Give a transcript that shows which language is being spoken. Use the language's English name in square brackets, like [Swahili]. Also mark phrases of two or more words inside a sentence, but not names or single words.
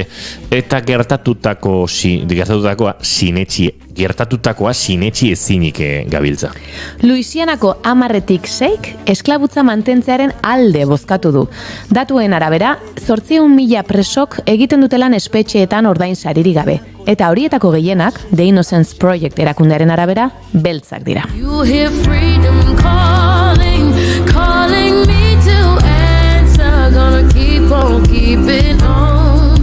[Basque] Eta gertatutakoa sinetxi ezinik gabiltza. Louisianako 10-6 esklabutza mantentzearen alde bozkatu du. Datuen arabera, 800.000 presok egiten dutelan espetxeetan ordain sariri gabe. Eta horietako gehienak, The Innocence Project erakundearen arabera, beltzak dira. [English] You hear freedom calling, calling me to answer. Gonna keep on keeping on.